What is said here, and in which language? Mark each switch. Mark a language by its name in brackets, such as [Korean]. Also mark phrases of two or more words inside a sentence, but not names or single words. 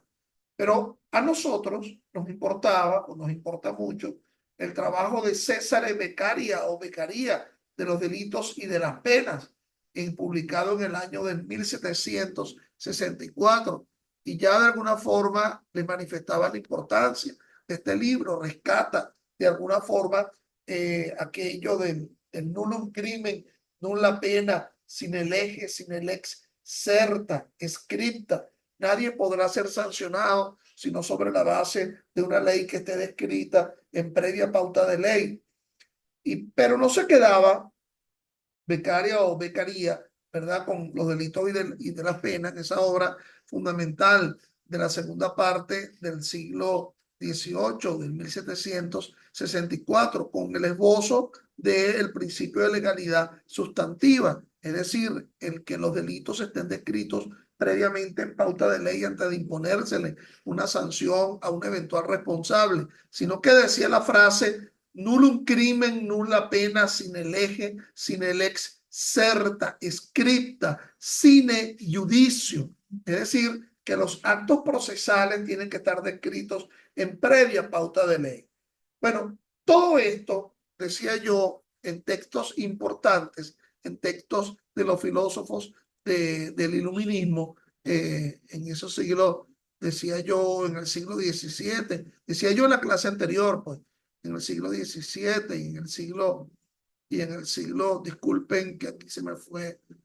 [Spanish] Pero a nosotros nos importaba, o nos importa mucho, el trabajo de César Beccaria o Beccaria de los delitos y de las penas, publicado en el año de 1764, y ya de alguna forma le manifestaba la importancia de este libro, rescata de alguna forma aquello del [Latin] nullum crimen, nulla pena, [Spanish] sin el eje, sin el [Latin] ex certa, scripta. [Spanish] Nadie podrá ser sancionado sino sobre la base de una ley que esté descrita en previa pauta de ley. Pero no se quedaba Beccaria o Beccaria, ¿verdad? Con los delitos y de las penas, esa obra fundamental de la segunda parte del siglo XVIII, del 1764, con el esbozo del principio de legalidad sustantiva, es decir, el que los delitos estén descritos previamente en pauta de ley antes de imponérsele una sanción a un eventual responsable, sino que decía la frase [Latin] nullum crimen, nulla pena, sine lege, sine lex certa, scripta, sine judicio. [Spanish] Es decir, que los actos procesales tienen que estar descritos en previa pauta de ley. Bueno, todo esto, decía yo, en textos importantes, en textos de los filósofos del iluminismo, en esos siglos, decía yo, en el siglo XVII, decía yo en la clase anterior, pues, en el siglo XVII y en el siglo, disculpen que aquí se me fue